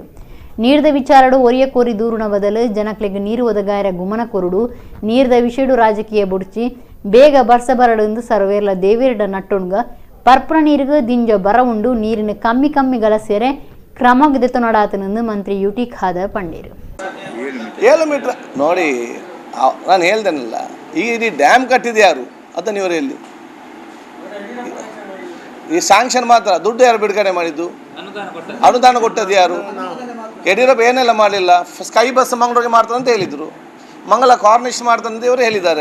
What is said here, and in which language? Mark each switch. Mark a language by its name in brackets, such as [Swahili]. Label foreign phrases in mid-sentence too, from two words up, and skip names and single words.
[Tulu] ನೀರ್ದ ವಿಚಾರಡು ಒರಿಯ ಕೋರಿ ದೂರುನ ಬದಲು ಜನಕ್ಲೆಗೆ ನೀರು ಒದಗಾಯರ ಗುಮನ ಕೊರುಡು ನೀರ್ದ ವಿಷಯಡು ರಾಜಕೀಯ ಬುಡ್ಚಿ ಬೇಗ ಬರ್ಸ ಬರಡು ಸರ್ವೇರ್ಲ ದೇವೇರ್ಡ ನಟ್ಟುಣ್ಗ ಪರ್ಪುನ ನೀರಿಗೂ ದಿಂಜ ಬರ ಉಂಡು ನೀರಿನ ಕಮ್ಮಿ ಕಮ್ಮಿ ಗಲಸೆರೆ ಕ್ರಮಗದೆತ ನಡಾತನೆಂದು ಮಂತ್ರಿ ಯುಟಿ ಖಾದರ್ ಪಂಡಿರು. [Kannada] 7 ಮೀಟರ್ ನೋಡಿ, ನಾನು ಹೇಳ್ದೇನಲ್ಲ, ಈಗ ಇಡೀ ಡ್ಯಾಮ್ ಕಟ್ಟಿದೆ ಯಾರು ಅದನ್ನು ಇವರು ಎಲ್ಲಿ? ಈ ಸ್ಯಾಂಕ್ಷನ್ ಮಾತ್ರ, ದುಡ್ಡು ಯಾರು ಬಿಡುಗಡೆ ಮಾಡಿದ್ದು? ಅನುದಾನ ಕೊಟ್ಟದ್ದು ಯಾರು? ಯಡಿಯೂರಪ್ಪ ಏನೆಲ್ಲ ಮಾಡಲಿಲ್ಲ. ಸ್ಕೈ ಬಸ್ ಮಂಗಳೂರಿಗೆ ಮಾಡ್ತಾರೆ ಅಂತ ಹೇಳಿದರು, ಮಂಗಲ ಕಾರ್ನಿಶ್ ಮಾಡ್ತಾರೆ ಅಂತ ಇವರು ಹೇಳಿದ್ದಾರೆ.